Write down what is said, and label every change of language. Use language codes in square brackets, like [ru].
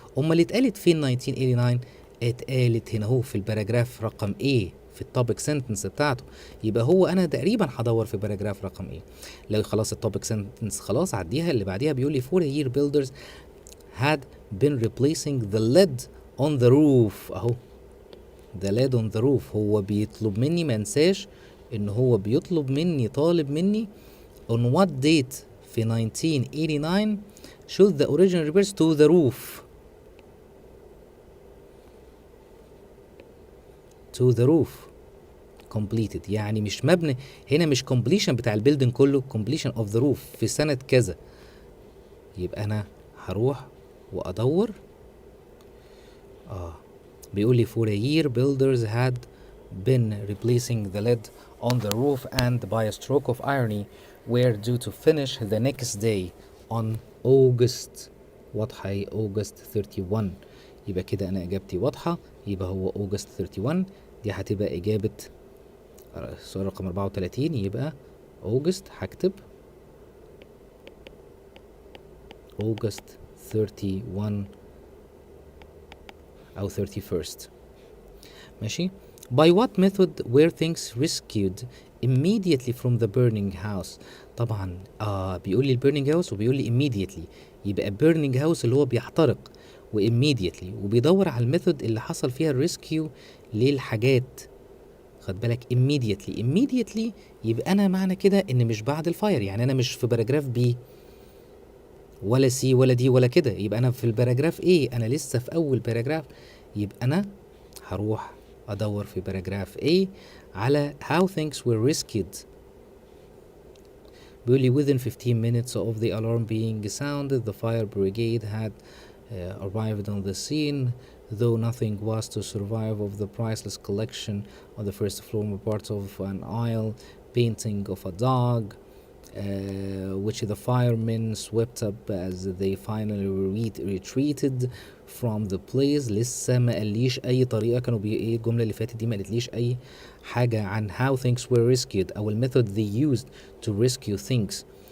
[ar] اللي اتقالت فين 1989؟ اتقالت هنا اهو في الباراجراف رقم ايه في التوبيك سنتنس بتاعته. يبقى هو انا تقريبا هدور في باراجراف رقم ايه. لو خلاص التوبيك سنتنس خلاص عديها، اللي بعديها بيقول لي [en] for a year builders had been replacing the lead on the roof. [ar] اهو [en] the lead on the roof، [ar] هو بيطلب مني، ما انساش ان هو بيطلب مني، طالب مني [en] on what date في 1989 should the original repairs to the roof completed. [ar] يعني مش مبني هنا، مش completion بتاع البيلدينج كله، [en] completion of the roof [ar] في سنة كذا. يبقى انا هروح وادور بيقول لي [en] for a year builders had been replacing the lead on the roof and by a stroke of irony were due to finish the next day on August. [ar] واضحة August 31. يبقى كده انا اجابتي واضحة، يبقى هو August 31. دي هتبقى اجابة السؤال رقم 34، يبقى August هكتب August 31 أو 31st. ماشي. [en] By what method were things rescued immediately from the burning house؟ [ar] طبعا بيقول لي burning house وبيقول لي immediately، يبقى burning house اللي هو بيحترق، و immediately وبيدور على الميثود اللي حصل فيها الريسكيو للحاجات. خد بالك immediately يبقى انا معنى كده ان مش بعد الفاير، يعني انا مش في باراجراف بي ولا سي ولا دي ولا كده، يبقى انا في الباراجراف ايه، انا لسه في اول باراجراف، يبقى انا هروح ادور في باراجراف A على [en] how things were rescued. [ar] بيقول لي [en] within 15 minutes of the alarm being sounded the fire brigade had arrived on the scene, though nothing was to survive of the priceless collection on the first floor, parts of an aisle, painting of a dog, which the firemen swept up as they finally retreated from the place. [ar] لسه ما قاليش اي طريقه، كانوا ايه الجمله اللي فاتت دي ما قالتليش اي حاجه عن [en] how things were rescued [ar] او الميثود [en] they used to rescue things.